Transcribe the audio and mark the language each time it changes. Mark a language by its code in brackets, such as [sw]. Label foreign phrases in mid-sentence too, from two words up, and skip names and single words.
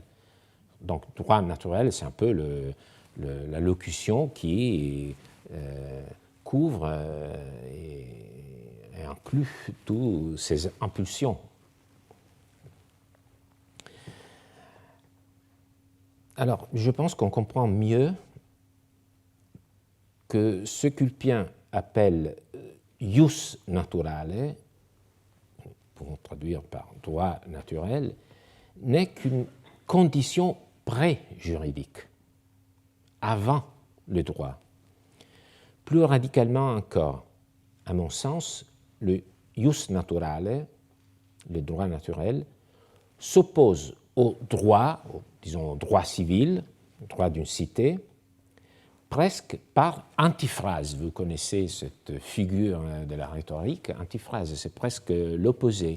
[fr] Donc, droit naturel, c'est un peu la locution qui couvre et inclut toutes ces impulsions. Alors, je pense qu'on comprend mieux que ce qu'Ulpien appelle [la] ius naturale, [fr] pour traduire par droit naturel, n'est qu'une condition pré-juridique, avant le droit. Plus radicalement encore, à mon sens, le [la] ius naturale, [fr] le droit naturel, s'oppose au droit, disons au droit civil, au droit d'une cité, presque par antiphrase. Vous connaissez cette figure de la rhétorique, antiphrase, c'est presque l'opposé.